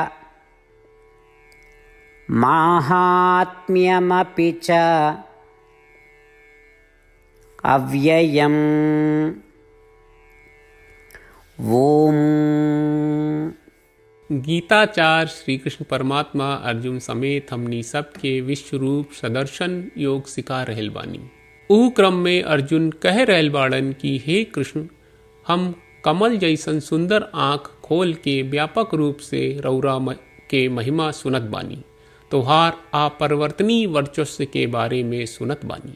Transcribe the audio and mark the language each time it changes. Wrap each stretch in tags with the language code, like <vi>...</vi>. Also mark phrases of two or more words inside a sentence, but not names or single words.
<sa>माहात्म्यमपि च अव्ययम्। ओम।</sa> <bho>गीताचार्य श्री कृष्ण परमात्मा अर्जुन समेत हमनी सबके विश्वरूप सदर्शन योग सिखा रहल बानी। ऊ क्रम में अर्जुन कह रहल बाड़न कि हे कृष्ण, हम कमल जैसन सुंदर आँख खोल के व्यापक रूप से रौरा के महिमा सुनत बानी, तोहार अपरिवर्तनीय वर्चस्व के बारे में सुनत बानी।</bho>